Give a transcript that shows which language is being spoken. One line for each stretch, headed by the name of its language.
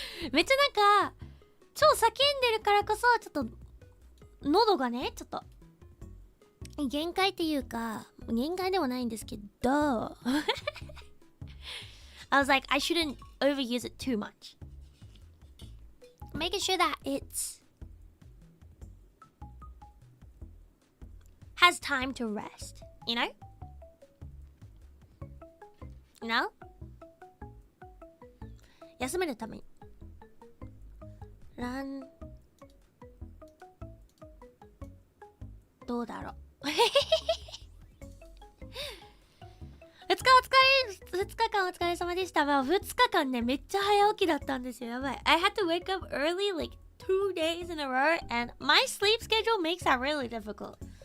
Japanese: めっちゃなんか、超叫んでるからこそ、ちょっと、喉がね、ちょっと、限界っていうか、限界ではないんですけど
English: I was like, I shouldn't overuse it too much. Making sure that it's has time to rest, you know? You know?
Japanese: 休めるために。どうだろう2日間お疲れ様でした。まあ、2日間ね、めっちゃ早起きだったんですよ。やばい。
English: I had to wake up early like 2 days in a row and my sleep schedule makes that really difficult.